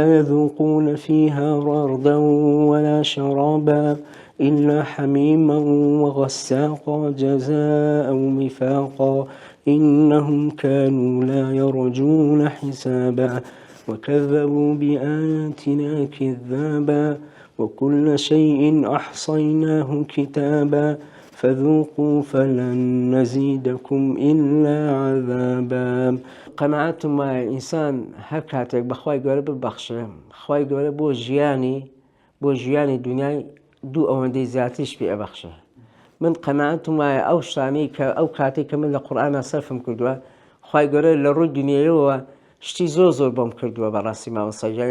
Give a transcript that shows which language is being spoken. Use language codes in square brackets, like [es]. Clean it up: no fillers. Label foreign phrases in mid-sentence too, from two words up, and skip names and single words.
[ar] يذوقون فيها بردا ولا شرابا إلا حميما وغساقا جزاء وفاقا إنهم كانوا لا يرجون حسابا وكذبوا بآياتنا كذابا وكل شيء أحصيناه كتابا فذوقوا فلن نزيدكم إلا عذابا. [ckb] قەناعەتم وایە ئینسان هەر کاتێک بەخوای گەورە ببەخشێ، خوای گەورە بۆ ژیانی دنیای دوو ئەوەندەی زیاتریش پێ ئەبەخشێ. من قەناعەتم وایە ئەو شتانەی کە ئەو کاتێک کە من لە قورئانە سەرفم کردووە، خوای گەورە لە ڕووی دنیایەوە شتی زۆر بۆم کردووە بەڕاستی مامۆستاجان.